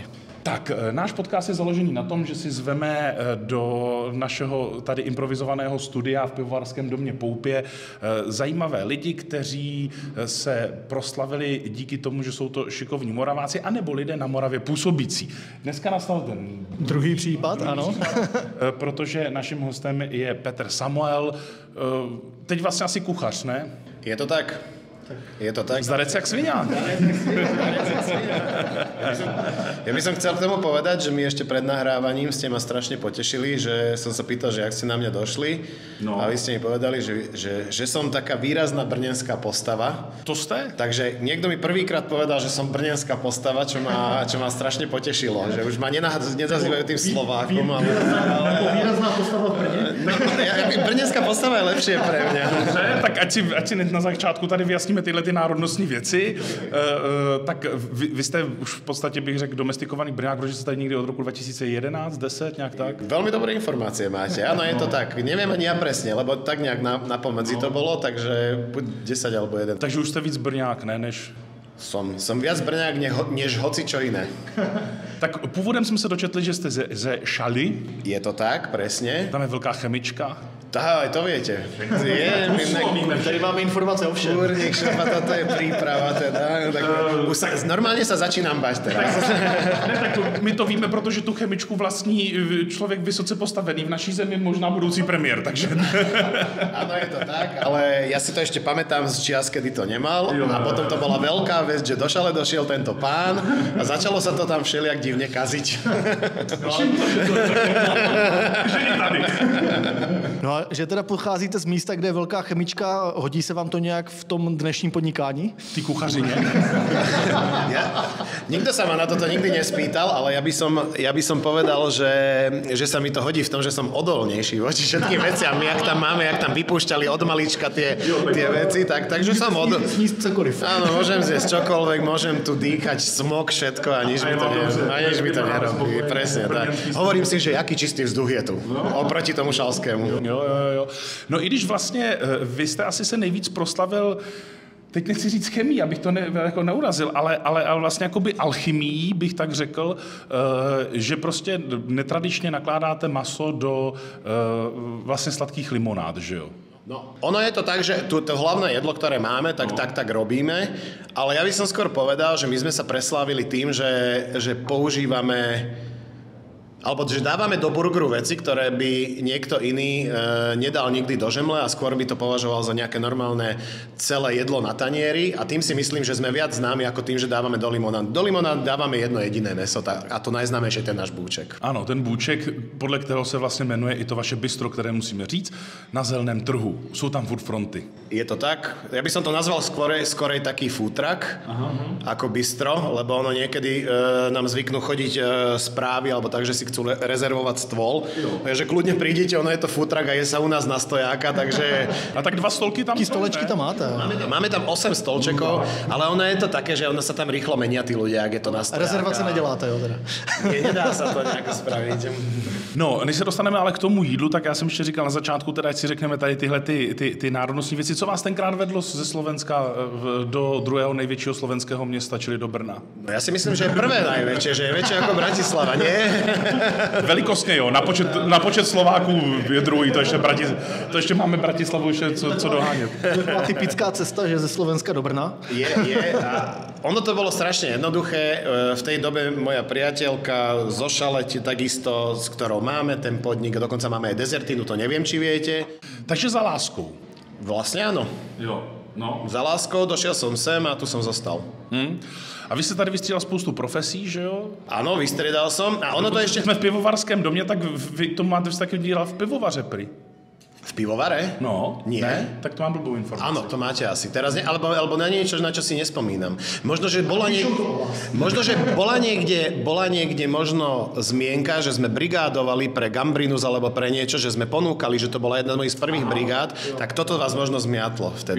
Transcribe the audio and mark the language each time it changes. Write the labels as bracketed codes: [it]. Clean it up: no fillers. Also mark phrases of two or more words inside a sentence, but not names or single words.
[cs] Tak, náš podcast je založený na tom, že si zveme do našeho tady improvizovaného studia v pivovarském domě Poupě zajímavé lidi, kteří se proslavili díky tomu, že jsou to šikovní Moraváci, anebo lidé na Moravě působící. Dneska nastal ten Druhý případ, ano. Protože naším hostem je Petr Samuel, teď vlastně asi kuchař, ne? [sk] Je to tak. Je to tak. Zdarec jak sviňa. Ja by som chcel k tomu povedať, že my ešte pred nahrávaním ste ma strašne potešili, že som sa pýtal, že ak ste na mňa došli. [cs] No. [sk] A vy ste mi povedali, že som taká výrazná brnenská postava. To ste? Takže niekto mi prvýkrát povedal, že som brnenská postava, čo ma strašne potešilo. Že už ma nenazývajú tým Slovákom. [cs] Výrazná postava v Brně? [sk] Brnenská postava je lepšie pre mňa. [cs] Tak ať si na začátku tady vyjasníme tyhle ty národnostní věci. Tak vy jste už v podstatě, bych řekl, domestikovaný Brňák, protože jste tady někdy od roku 2011, 10, nějak tak? [sk] Veľmi dobré informácie máte. Áno, je to tak. Neviem ani ja presne, lebo tak nejak napomedzi to bolo, takže buď 10 alebo 1. [cs] Takže už jste víc Brňák, ne, než... [sk] Som viac Brňák než hoci čo iné. [cs] Tak původem jsme se dočetli, že jste ze Šaly. [sk] Je to tak, presne. [cs] Tam je velká chemička. [sk] Tá, to viete. [cs] Tady máme informace o všem. [sk] Kurník, šefa, toto je príprava teda. Tak normálne sa začínam bať teraz. [cs] Ne, tak my to víme, protože tu chemičku vlastní člověk vysoce postavený v naší zemi, možná budoucí premiér, takže... [sk] Áno, je to tak, ale ja si to ešte pamätám z čias, kedy to nemal a potom to bola veľká vec, že do Šale došiel tento pán a začalo sa to tam všelijak divne kaziť. [cs] No a že teda pocházíte z místa, kde je velká chemička, hodí se vám to nějak v tom dnešním podnikání? Ty kuchařině. [sk] Nikto sa ma na toto nikdy nespýtal, ale ja by som povedal, že sa mi to hodí v tom, že som odolnejší voči všetkým veciam. My, jak tam vypúšťali od malička tie veci, takže som [cs] Sníst cokoliv. [sk] Áno, môžem zjesť čokoľvek, môžem tu dýchať smog, všetko a nič mi to nerobí. Presne tak. Hovorím si, že jaký čistý vzduch je tu. Oproti tomu šalskému. [cs] Jo. No i když vlastně vy jste asi se nejvíc proslavil, teď nechci říct chemii, abych to jako neurazil, ale vlastně jakoby alchymii bych tak řekl, že prostě netradičně nakládáte maso do vlastně sladkých limonád, že jo? [sk] No, ono je to tak, že to hlavné jedlo, ktoré máme, tak robíme, ale ja by som skôr povedal, že my sme sa preslávili tým, že používame alebo že dávame do burgeru veci, ktoré by niekto iný nedal nikdy do žemle a skôr by to považoval za nejaké normálne celé jedlo na tanieri a tým si myslím, že sme viac známi ako tým, že dávame do limonád. Do limonád dávame jedno jediné mäso a to najznámejšie je ten náš bůček. [cs] Ano, ten bůček, podle kterého se vlastně jmenuje i to vaše bistro, které musíme říct, na Zeleném trhu. Jsou tam food fronty. Je to tak? [sk] Ja by som to nazval skorej taký [en] food truck [sk] ako bistro, lebo ono niekedy nám zvyknú chodiť správy alebo tak, že si chcú rezervovať stôl. Takže kľudne prídite, ono je to [en] food truck [sk] a je sa u nás na stojáka, takže... [cs] A tak 2 stolky tam Taký stolečky tam máte. [sk] Máme tam 8 stolčekov, ale ono je to také, že ono sa tam rýchlo menia tí ľudia, ak je to na stojáka. [cs] Rezervace neděláte, jo teda. [sk] Nedá sa to nejako spraviť. [cs] No, než se dostaneme ale k tomu jídlu, tak já jsem ještě říkal na začátku, teda ať si řekneme tady tyhle ty národnostní věci. Co vás tenkrát vedlo ze Slovenska do druhého největšího slovenského města, čili do Brna? [sk] No ja si myslím, že je prvé najväčšie, že je väčšie ako Bratislava, nie? [cs] Velikostně jo, na počet Slováků je druhý, to ještě máme Bratislavu ještě co dohánět. To byla typická cesta, že ze Slovenska do Brna. [sk] Je a ono to bolo strašne jednoduché. V tej dobe moja priateľka zo Šaleti takisto, s ktorou máme ten podnik, dokonca máme aj dezertínu, to neviem, či viete. [cs] Takže za láskou. [sk] Vlastne áno. [cs] Jo, no. [sk] Za láskou došiel som sem a tu som zostal. [cs] A vy jste tady vystřídal spoustu profesí, že jo? [sk] Áno, vystriedal som. A ono to ešte... [cs] Jsme v pivovarském domě, tak vy to máte taky dělat v pivovaře, prý. [sk] V pivovare? No, Nie. [cs] Ne? Tak to mám blbou informaci. [sk] Áno, to máte asi. Teraz alebo na niečo, na čo si nespomínam. Možno, že bola niekde možno zmienka, že sme brigádovali pre Gambrinus alebo pre niečo, že sme ponúkali, že to bola jedna z mojich prvých brigád, tak toto vás možno zmiatlo vtedy.